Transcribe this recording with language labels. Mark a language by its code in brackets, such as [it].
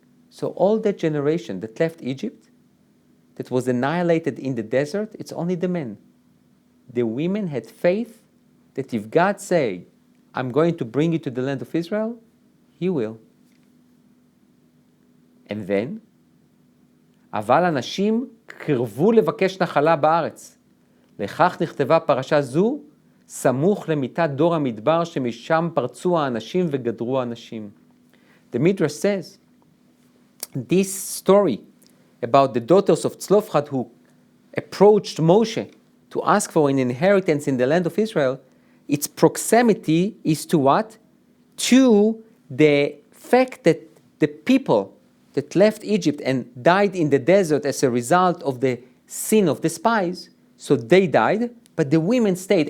[en] So all that generation that left Egypt, that was annihilated in the desert, it's only the men. The women had faith that if God say, I'm going to bring you to the land of Israel, He will. And then, [he] אבל אנשים קרבו לבקש נחלה בארץ. לכך נכתבה פרשה זו, סמוך למיתת דור המדבר, שמשם פרצו האנשים וגדרו האנשים. [en] The Midrash says, this story about the daughters of Tzelofchad who approached Moshe to ask for an inheritance in the land of Israel, its proximity is to what? To the fact that the people that left Egypt and died in the desert as a result of the sin of the spies, so they died, but the women stayed.